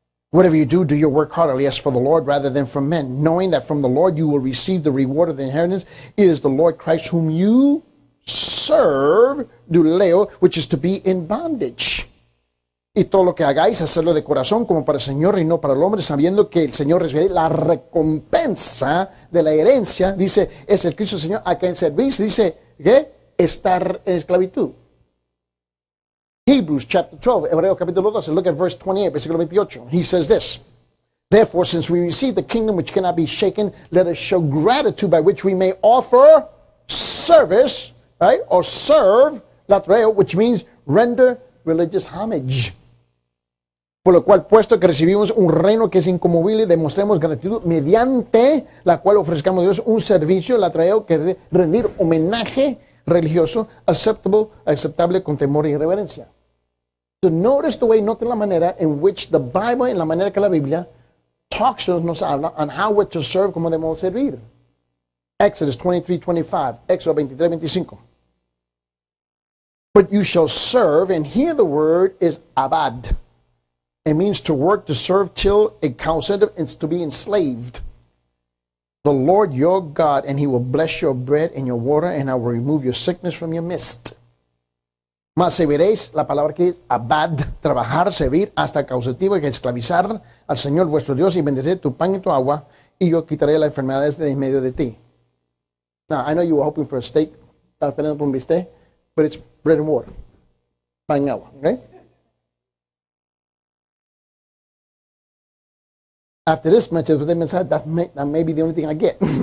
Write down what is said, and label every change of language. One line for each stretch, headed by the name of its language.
English: Whatever you do, do your work heartily as for the Lord rather than from men, knowing that from the Lord you will receive the reward of the inheritance. It is the Lord Christ whom you serve, duleo, which is to be in bondage.
Spanish: Y todo lo que hagáis, hacerlo de corazón como para el Señor y no para el hombre, sabiendo que el Señor recibirá la recompensa de la herencia. Dice, es el Cristo Señor a quien servís. Dice, ¿qué? Estar en esclavitud.
English: Hebrews chapter 12,
Spanish: Hebreo capítulo 12,
English: look at verse 28,
Spanish: versículo 28.
English: He says this, therefore, since we receive the kingdom which cannot be shaken, let us show gratitude by which we may offer service, right, or serve, latreo, which means render religious homage.
Spanish: Por lo cual, puesto que recibimos un reino que es inconmovible, demostremos gratitud mediante la cual ofrezcamos a Dios un servicio, latreo, que rendir homenaje religioso, aceptable, con temor y reverencia.
English: So notice the way,
Spanish: note la manera en
English: which the Bible,
Spanish: en la manera que la Biblia
English: talks to us,
Spanish: nos habla
English: on how we're to serve,
Spanish: cómo debemos servir.
English: Exodus 23:25, Éxodo 23:25. But you shall serve, and here the word is abad. It means to work, to serve till a causative, and to be enslaved. The Lord your God, and he will bless your bread and your water, and I will remove your sickness from your midst.
Spanish: Mas serviréis, la palabra que es abad, trabajar, servir, hasta causativo, que esclavizar al Señor vuestro Dios, y bendeciré tu pan y tu agua, y yo quitaré las enfermedades de en medio de ti.
English: Now, I know you were hoping for a steak,
Spanish: estás esperando por un bistec,
English: but it's bread and water,
Spanish: pan y agua,
English: okay? After this message, that may be the only thing I get.